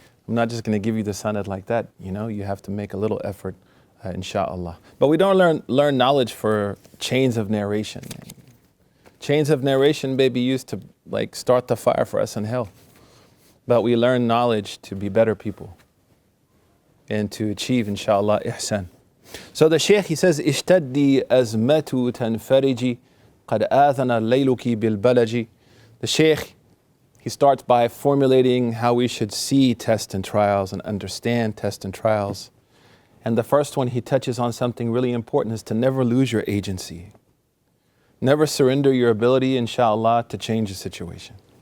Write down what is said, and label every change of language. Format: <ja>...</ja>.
<en>I'm not just going to give you the sanad like that, you have to make a little effort, inshallah. But we don't learn knowledge for chains of narration. Chains of narration may be used to start the fire for us in hell. But we learn knowledge to be better people and to achieve, inshallah, ihsan. So the Shaykh, he says,</en> <ar>اشتدي أزمة تنفرجي قد آذن ليلك بالبلج.</ar> <en>The Shaykh, he starts by formulating how we should see tests and trials and understand tests and trials. And the first one, he touches on something really important, is to never lose your agency. Never surrender your ability, inshallah, to change the situation.</en>